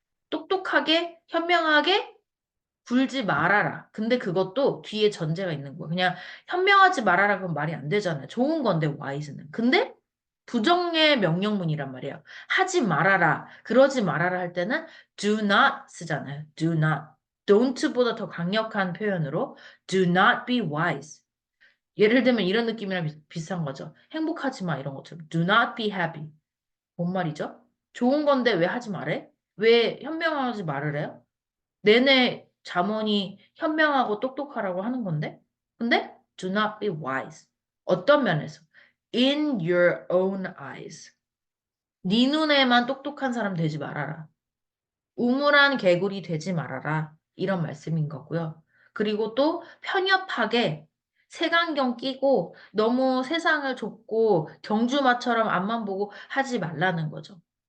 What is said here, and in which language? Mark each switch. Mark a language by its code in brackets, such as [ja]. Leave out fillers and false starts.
[ko] 똑똑하게 현명하게 굴지 말아라. 근데 그것도 뒤에 전제가 있는 거야. 그냥 현명하지 말아라 그건 말이 안 되잖아요. 좋은 건데 wise는. 근데 부정의 명령문이란 말이에요. 하지 말아라. 그러지 말아라 할 때는 do not 쓰잖아요. [en] do not. [ko] don't보다 더 강력한 표현으로 [en] do not be wise. [ko] 예를 들면 이런 느낌이랑 비슷한 거죠. 행복하지 마 이런 것처럼 [en] do not be happy. [ko] 뭔 말이죠? 좋은 건데 왜 하지 말해? 왜 현명하지 말을 해요? 내내 잠언이 현명하고 똑똑하라고 하는 건데? 근데 [en] do not be wise. [ko] 어떤 면에서? [en] In your own eyes. [ko] 네 눈에만 똑똑한 사람 되지 말아라. 우물한 개구리 되지 말아라. 이런 말씀인 거고요. 그리고 또 편협하게 색안경 끼고 너무 세상을 좁고 경주마처럼 앞만 보고 하지 말라는 거죠.